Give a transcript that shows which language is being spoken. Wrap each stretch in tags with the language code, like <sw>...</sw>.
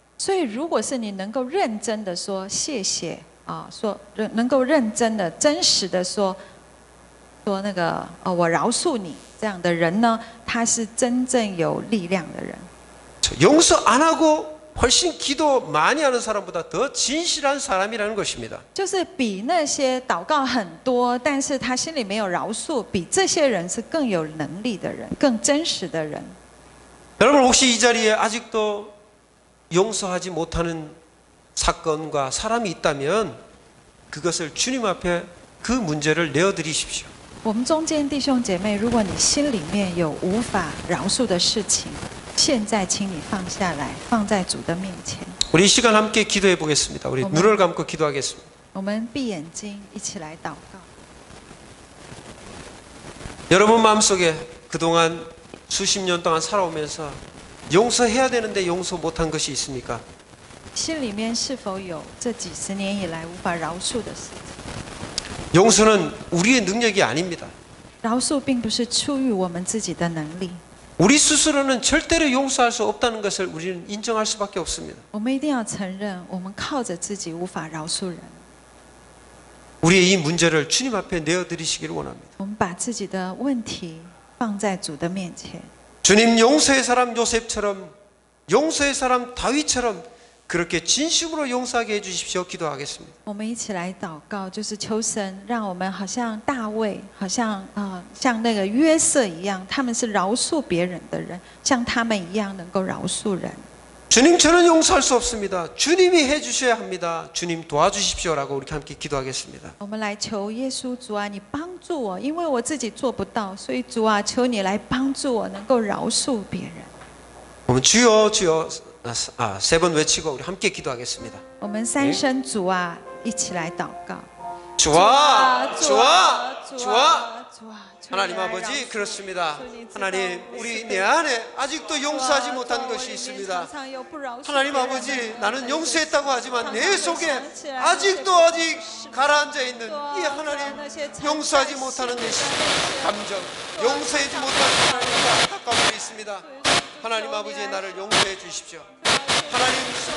<zh>所以如果是你能够认真的说谢谢啊，能够认真的、真实的说说那个我饶恕你这样的人呢，他是真正有力量的人。</zh> <ko>용서 안 하고 훨씬 기도 많이 하는 사람보다 더 진실한 사람이라는 것입니다.</ko> <zh>就是比那些祷告很多，但是他心里没有饶恕，比这些人是更有能力的人，更真实的人。</zh> <ko>여러분 혹시 이 자리에 아직도 용서하지 못하는 사건과 사람이 있다면 그것을 주님 앞에 그 문제를 내어드리십시오.</ko> <zh>我们中间弟兄姐妹，如果你心里面有无法饶恕的事情，现在请你放下来，放在主的面前。</zh> <ko>우리 이 시간 함께 기도해 보겠습니다. 우리 눈을 감고 기도하겠습니다.</ko> <zh>我们闭眼睛，一起来祷告。</zh> <ko>여러분 마음속에 그동안 수십 년 동안 살아오면서 용서해야 되는데 용서 못한 것이 있습니까?</ko> <zh>心里面是否有这几十年以来无法饶恕的事情？</zh> <ko>용서는 우리의 능력이 아닙니다.</ko> <zh>饶恕并不是出于我们自己的能力，</zh> <ko>우리 스스로는 절대로 용서할 수 없다는 것을 우리는 인정할 수밖에 없습니다.</ko> <zh>我们一定要承认，我们靠着自己无法饶恕人。</zh> <ko>우리의 이 문제를 주님 앞에 내어드리시기를 원합니다.</ko> <zh>我们把自己的问题放在主的面前。</zh> <ko>주님 용서의 사람 요셉처럼 용서의 사람 다윗처럼 그렇게 진심으로 용서하게 해주십시오. 기도하겠습니다.</ko> <zh>我们一起来祷告，就是求神让我们好像大卫，好像像那个约瑟一样，他们是饶恕别人的人，像他们一样能够饶恕人。</zh> <ko>주님 저는 용서할 수 없습니다. 주님이 해주셔야 합니다. 주님 도와주십시오라고 우리 함께 기도하겠습니다.</ko> <zh>我们来求耶稣主啊，你帮助我，因为我自己做不到，所以主啊，求你来帮助我，能够饶恕别人。我们</zh> <ko>주여 주여 세 번 외치고 우리 함께 기도하겠습니다.</ko> <zh>我们三声主啊，一起来祷告。</zh> <ko>주와 주와 주와</ko> <zh>主啊，</zh> <ko>하나님 아버지 그렇습니다. 하나님 우리 내 안에 아직도 용서하지 못한 것이 있습니다. 하나님 아버지 나는 용서했다고 하지만 내 속에 아직도 가라앉아 있는 이 하나님 용서하지 못하는 감정 용서하지 못하는 하나님과 가까운 데 있습니다. 하나님 아버지 나를 용서해 주십시오. 하나님</ko>